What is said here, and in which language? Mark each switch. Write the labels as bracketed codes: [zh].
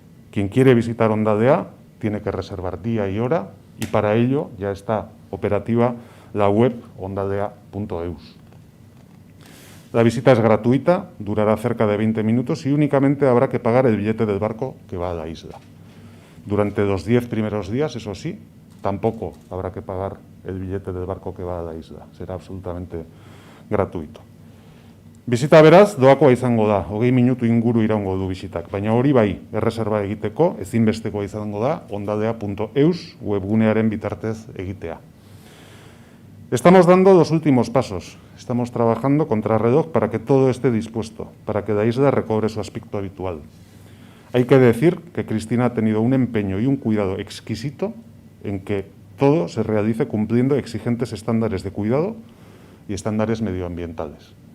[es] Quien quiere visitar Ondadea tiene que reservar día y hora, y para ello ya está operativa la web ondadea.eus. La visita es gratuita, durará cerca de 20 minutos y únicamente habrá que pagar el billete del barco que va a la isla. Durante los 10 primeros días, eso sí, tampoco habrá que pagar el billete del barco que va a la isla. Será absolutamente gratuito. [eu] Bizita beraz, doakoa izango da, 20 minutu inguru iraungo du bizitak, baina hori bai, erreserba egiteko, ezinbestekoa izango da, ondadea.eus webgunearen bitartez egitea. [es] Estamos dando los últimos pasos. Estamos trabajando contrarreloj para que todo esté dispuesto, para que la isla recobre su aspecto habitual. Hay que decir que Cristina ha tenido un empeño y un cuidado exquisito en que todo se realice cumpliendo exigentes estándares de cuidado y estándares medioambientales.